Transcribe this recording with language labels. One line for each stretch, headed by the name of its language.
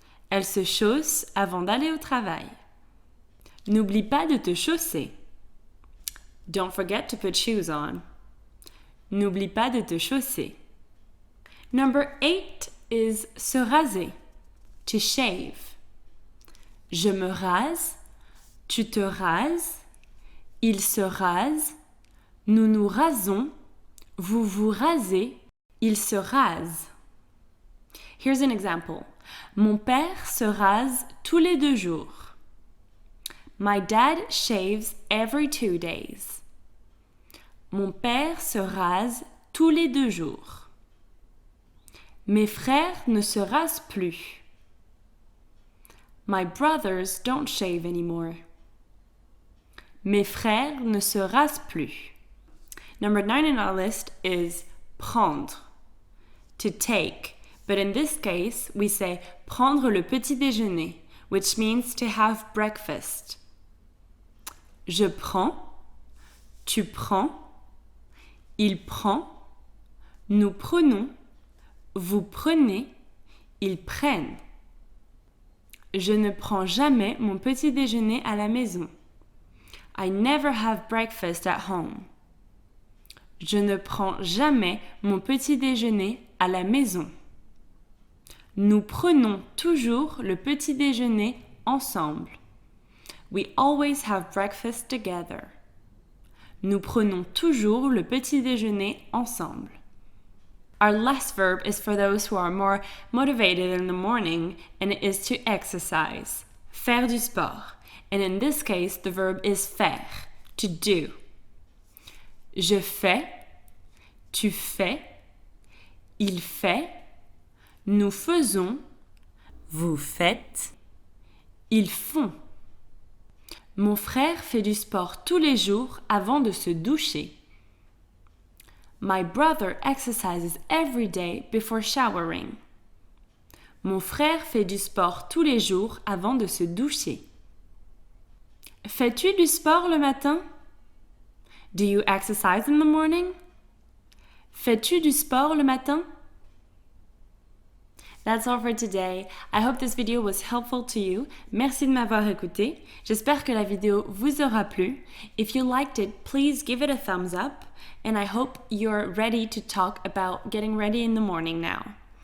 French: Elle se chausse avant d'aller au travail. N'oublie pas de te chausser.
English: Don't forget to put shoes on.
French: N'oublie pas de te chausser.
English: Number 8 is se raser. To shave.
French: Je me rase. Tu te rases. Il se rase. Nous nous rasons. Vous vous rasez. Il se rase.
English: Here's an example.
French: Mon père se rase tous les 2 jours.
English: My dad shaves every 2 days.
French: Mon père se rase tous les 2 jours. Mes frères ne se rasent plus.
English: My brothers don't shave anymore.
French: Mes frères ne se rasent plus.
English: Number 9 in our list is prendre. To take. But in this case, we say prendre le petit déjeuner, which means to have breakfast.
French: Je prends. Tu prends. Il prend. Nous prenons. Vous prenez. Ils prennent. Je ne prends jamais mon petit déjeuner à la maison.
English: I never have breakfast at home.
French: Je ne prends jamais mon petit déjeuner à la maison. Nous prenons toujours le petit déjeuner ensemble.
English: We always have breakfast together.
French: Nous prenons toujours le petit déjeuner ensemble.
English: Our last verb is for those who are more motivated in the morning, and it is to exercise.
French: Faire du sport.
English: And in this case, the verb is faire, to do.
French: Je fais, tu fais, il fait, nous faisons, vous faites, ils font. Mon frère fait du sport tous les jours avant de se doucher.
English: My brother exercises every day before showering.
French: Mon frère fait du sport tous les jours avant de se doucher. Fais-tu du sport le matin?
English: Do you exercise in the morning?
French: Fais-tu du sport le matin?
English: That's all for today. I hope this video was helpful to you.
French: Merci de m'avoir écouté. J'espère que la vidéo vous aura plu.
English: If you liked it, please give it a thumbs up. And I hope you're ready to talk about getting ready in the morning now.